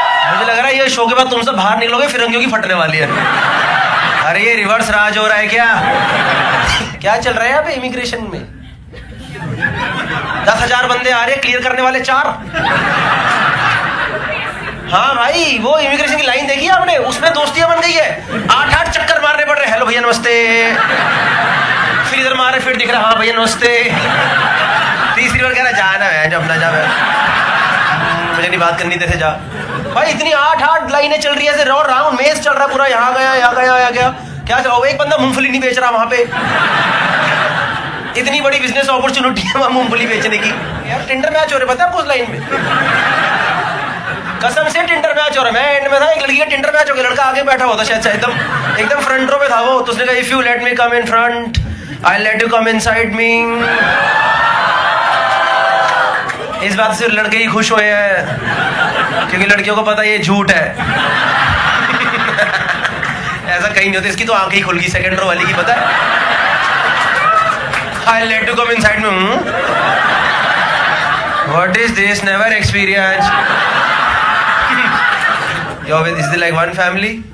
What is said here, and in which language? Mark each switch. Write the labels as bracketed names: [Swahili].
[Hindi] मुझे लग रहा है ये शो के बाद तुम सब बाहर निकलोगे फिरंगियों की फटने वाली है. अरे ये रिवर्स राज हो रहा है क्या? क्या चल रहा है यहाँ पे इमिग्रेशन में? 10,000 बंदे आ रहे हैं, क्लियर करने वाले 4. हाँ भाई, वो इमिग्रेशन की लाइन देखी आपने? उसमें दोस्तियां बन गई है. 8-8 चक्कर मारने पड़ रहे. हेलो भैया नमस्ते. फिर इधर मारे, फिर दिख रहा हाँ भैया नमस्ते. तीसरी बार कह रहा जाना है, जब अपना जा, मुझे नहीं बात करनी, तेरे से जा. भाई इतनी 8-8 लाइनें चल रही है, राउंड मेज चल रहा पूरा. यहाँ गया, यहाँ गया, यहाँ गया. क्या एक बंदा मूंगफली नहीं बेच रहा वहां पे. इतनी बड़ी बिजनेस अपॉर्चुनिटी है वहां मूंगफली बेचने की. यार टिंडर मैच हो रहे, पता है आपको उस लाइन में? कसम से टिंडर मैच हो रहा है. मैं एंड में था, एक लड़की का टिंडर मैच हो गया. लड़का आगे बैठा हुआ था शायद, एकदम फ्रंट रो पे था वो. तो उसने कहा [English] If you let me come in front, I'll let you come inside me. [Hindi] इस बात से लड़के ही खुश हुए हैं, क्योंकि लड़कियों को पता है ये झूठ है. ऐसा कहीं नहीं होता. इसकी तो आंखें ही खुल गई सेकंड रो वाली की, पता है. [English] I'll let you come inside me. What is this? Never experience. You're with, is it like one family?